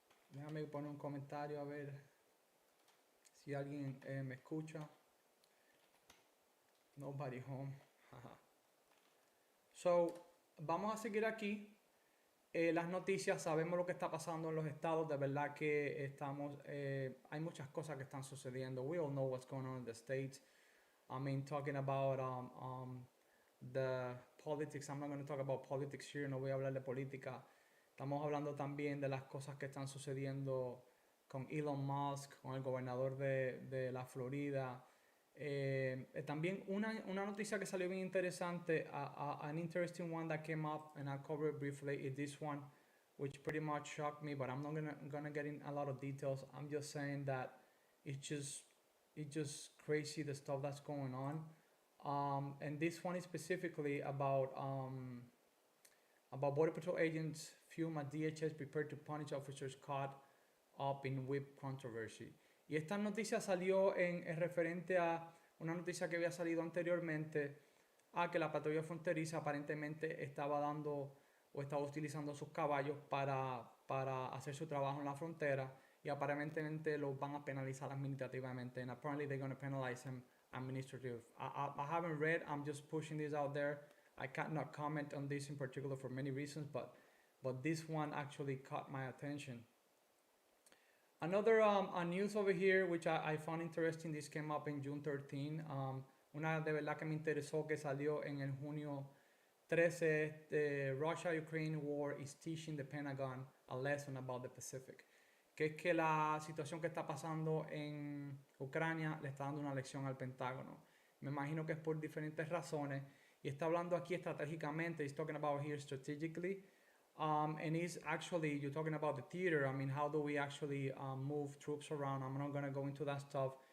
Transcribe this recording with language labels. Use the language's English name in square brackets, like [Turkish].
[Spanish] Déjame poner un comentario a ver si alguien me escucha. [English] Nobody home. [Spanish] So, vamos a seguir aquí. Las noticias, sabemos lo que está pasando en los estados. De verdad que hay muchas cosas que están sucediendo. [English] We all know what's going on in the states. I mean, talking about the politics. I'm not going to talk about politics here. [Spanish] No voy a hablar de política. Estamos hablando también de las cosas que están sucediendo con Elon Musk, con el gobernador de la Florida. También una noticia que salió bien interesante, [English] an interesting one that came up, and I'll cover it briefly, is this one, which pretty much shocked me, but I'm not gonna get in a lot of details. I'm just saying that it's just crazy the stuff that's going on. And this one is specifically about Border Patrol agents fume at DHS prepared to punish officers caught up in whip controversy. [Spanish] Y esta noticia salió en referente a una noticia que había salido anteriormente a que la patrulla fronteriza aparentemente estaba dando o estaba utilizando sus caballos para hacer su trabajo en la frontera y aparentemente los van a penalizar administrativamente. [English] And apparently they're going to penalize them administrative. I haven't read, I'm just pushing this out there. I cannot comment on this in particular for many reasons, but this one actually caught my attention. Another news over here, which I found interesting, this came up in June 13. [Spanish] Una de verdad que me interesó que salió en el junio 13. [English] The Russia-Ukraine war is teaching the Pentagon a lesson about the Pacific. [Spanish] Que es que la situación que está pasando en Ucrania le está dando una lección al Pentágono. Me imagino que es por diferentes razones. Y está hablando aquí estratégicamente. [English] He's talking about here strategically. And it's actually, you're talking about the theater. I mean, how do we actually move troops around? I'm not going to go into that stuff.